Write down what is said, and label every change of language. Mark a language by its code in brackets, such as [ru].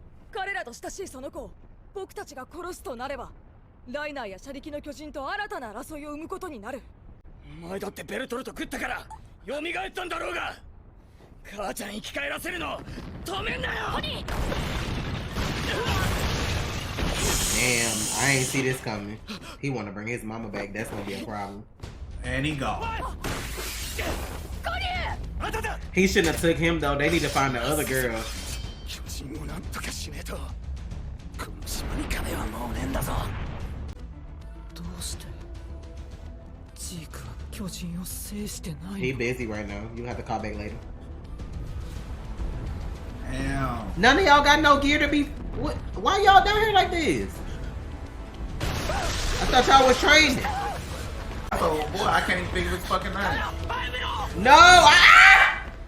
[ja] 彼らと親しいその子を僕たちが殺すとなれば、ライナーや車力の巨人と新たな争いを生むことになる。お前だってベルトルト食ったから蘇ったんだろうが。母ちゃん生き返らせるの止めんなよ。コニー。 [en] Damn, I ain't see this coming. He want to bring his mama back. That's gonna be a problem. And he gone. He shouldn't have took him though. They need to find the other girl. [ja] 巨人をなんとかしねえと。この島に金はもうねえんだぞ。どうしてジークは巨人を制してない [en] He busy right now. You have to call back later. Damn. None of y'all got no gear to be. What? Why y'all down here like this? I thought y'all was training. Oh boy, I can't even think of his fucking name. No! Ah!